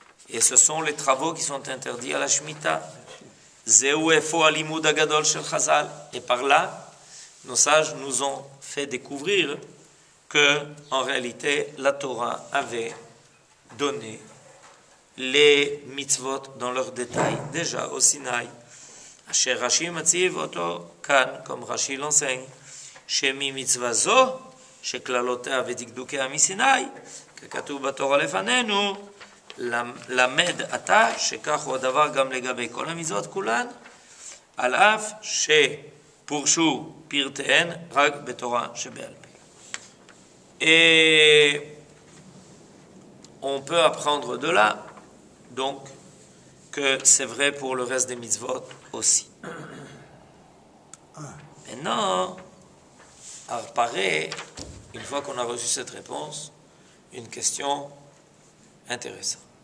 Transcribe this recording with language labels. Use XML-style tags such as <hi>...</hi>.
<fr>Et ce sont les travaux qui sont interdits à la Shemitah.</fr> <he>Zeu efo alimud agadol shel Chazal.</he> <fr>Et par là, nos sages nous ont fait découvrir que, en réalité, la Torah avait donné les mitzvot dans leurs détails, déjà au Sinaï,</fr> <he>אשר רש"י מציב אותו כאן,</he> <fr>comme רש"י l'enseigne,</fr> <he>שממצווה זו, שכללותיה ודקדוקיה מסיני, ככתוב בתורה לפנינו, למד אתה שכך הוא הדבר גם לגבי כל המצוות כולן, על אף שפורשו פרטיהן רק בתורה שבעל פה.</he> <fr>Et on peut apprendre de là, donc, que c'est vrai pour le reste des mitzvot aussi. Maintenant, apparaît, une fois qu'on a reçu cette réponse, une question intéressante.</fr>